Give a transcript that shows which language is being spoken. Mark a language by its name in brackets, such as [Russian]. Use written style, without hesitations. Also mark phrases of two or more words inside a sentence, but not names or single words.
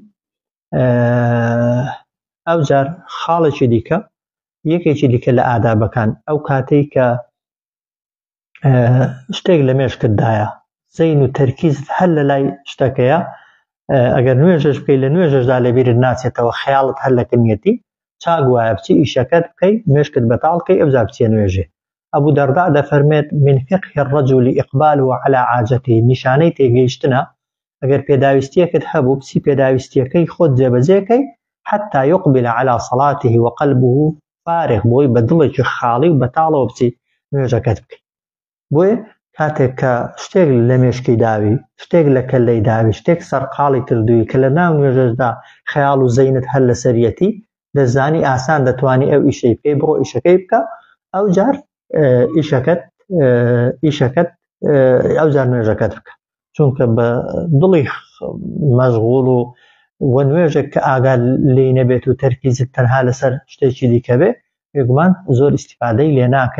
[Central Kurdish] ئەو جار خاڵێکی دیکە یەکێکی دیکە لە ئادابەکان ئەو کاتەی کە شتێک لە مێشکتدایە زەین و تەرکیزت هەر لە لای شتەکەیە ئەگەر نوێژش بکەی لە نوێژشدا لەبیرت ناچێتەوە خەیاڵت هەر لە کنیەتی چاک وایە بچی ئیشەکەت بکەی مێشکت بەتاڵ بکەی ئەوجا بچیە نوێژێ. ئەبوو دەردە دەفەرمێت [Arabic] من فقه الرجل إقباله على عاجته [Central Kurdish] نیشانەی تێگەیشتنە ئەگەر پێداویستیەکت هەبوو بچی پێداویستیەکەی خۆت جێبەجێکەی [Arabic] حتى يقبل على صلاته وقلبه فارغ [Central Kurdish] بۆی بە دڵێکی خاڵی و بەتاڵەوە بچی نوێژەکەت بکەی. بۆیە کاتێک کە شتێک لە مێشکی داوی شتێک لە کەلەی داوی شتێک سەرقاڵی کردووی کە لە ناو نوێژەشدا خەیاڵ و زەینت هەر لە سەریەتی دەزانی ئاسان دەتوانی ئەو ئیشەی بکەی بڕۆ ئیشەکەی بکە ئەو جار ئیشەکەت ئەو جار نوێژەکەت بکە چونکە بە دڵی مەشغوڵ و نوێژێک کە ئاگال لێی نەبێت و تەرکیزت تەنها لەسەر شتێکی دیکە بێ بێگومان زۆر ئیستیفادەی لێ ناکەی.